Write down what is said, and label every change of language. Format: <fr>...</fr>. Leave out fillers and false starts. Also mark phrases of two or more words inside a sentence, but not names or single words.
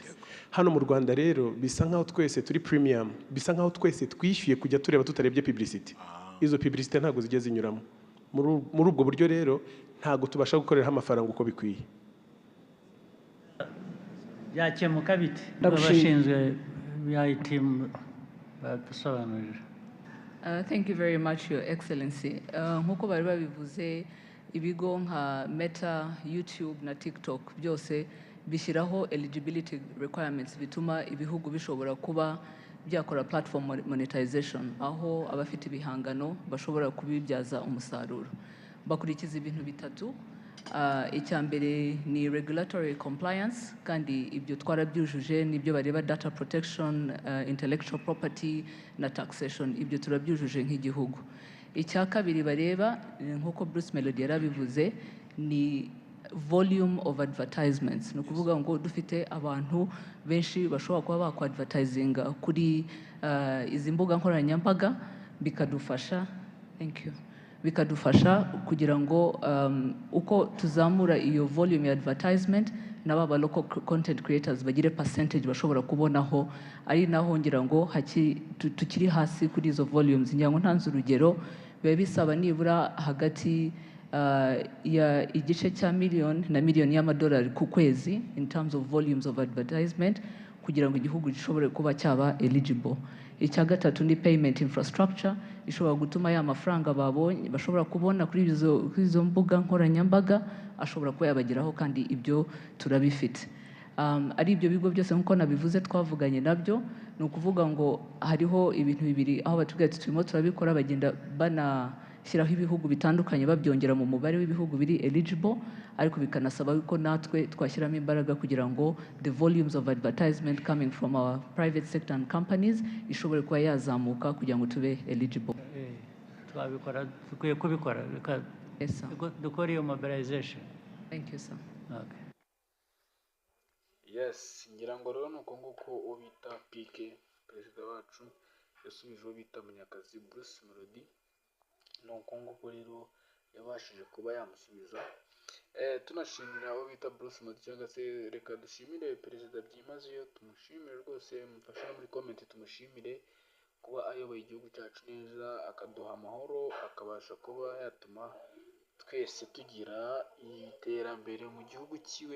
<rw>Hano mu Rwanda rero bisa nkaho twese turi premium, bisa nkaho twese twishyuye kujya tureba tutarebye publicity. Izo publicity ntabwo zijya zinyuramo. Muri ubwo buryo rero ntabwo tubasha gukorera amafaranga uko bikwiye. Byakemuka bite? Abashinzwe ya team badusobanurira.</rw> <en>Thank you very much, Your Excellency.</en> <rw>Nkuko bari babivuze, ibigo nka Meta, YouTube na TikTok byose bishyiraho</rw> <en>eligibility requirements</en> <rw>bituma ibihugu bishobora kuba byakora</rw> <en>platform monetization,</en> <rw>aho abafite ibihangano bashobora kubibyaza umusaruro. Bakurikiza ibintu bitatu. Icya mbere ni</rw> <en>regulatory compliance,</en> <rw>kandi ibyo twarabyujuje, nibyo bareba</rw> <en>data protection, intellectual property</en> <rw>na taxation, ibyo turabyujuje nk'igihugu. Icya kabiri bareba, nk'uko Bruce Melody yarabivuze, ni</rw> <en>volume of advertisements.</en> <rw>Ni ukuvuga ngo dufite abantu benshi bashobora kuba bakwadvertisinga kuri izi mbuga nkoranyambaga, bikadufasha bikadufasha kugira ngo uko tuzamura iyo volume ya advertisement, n'aba</rw> <en>local content creators</en> <rw>bagire percentage bashobora kubonaho, ari naho ngira ngo tukiri hasi kuri izo volumes. Ngira ngo ntanze urugero, biba bisaba nibura hagati ya igice cya miliyoni na miliyoni y'amadolari ku kwezi</rw> <en>in terms of volumes of advertisement,</en> <rw>kugira ngo igihugu gishobore kuba cyaba eligible. Icya gatatu ni</rw> <en>payment infrastructure,</en> <rw>ishobora gutuma ya mafaranga babonye bashobora kubona kuri izo mbuga nkoranyambaga ashobora kuba yabageraho, kandi ibyo turabifite. Ari ibyo bigo byose nk'uko nabivuze twavuganye nabyo, ni ukuvuga ngo hariho ibintu bibiri aho batubwira ati turimo turabikora, bagenda banashyiraho ibihugu bitandukanye babyongera mu mubare w'ibihugu biri eligible, ariko bikanasaba ko natwe twashyiramo imbaraga kugira ngo</rw> <en>the volumes of advertisement coming from our private sector and companies</en> <rw>ishobore kuba yazamuka kugira ngo tube eligible. Twabikora, dukwiye kubikora, reka dukore iyo mobilization.</rw> <en>Thank you, sir. Okay. Yes,</en> <rw>ngira ngo rero nuko nguko uwo bita PK perezida wacu yasubije uwo bita Munyakazi Bruce Melody, nuko nguko rero yabashije kuba yamusubiza. Tunashimira abo bita Bruce Melody, cyangwa se reka dushimire perezida byimazeyo, tumushimire rwose, mufashe no muri comment tumushimire kuba ayoboye igihugu cyacu neza, akaduha amahoro, akabasha kuba yatuma twese tugira iterambere mu gihugu cyiwe.</rw>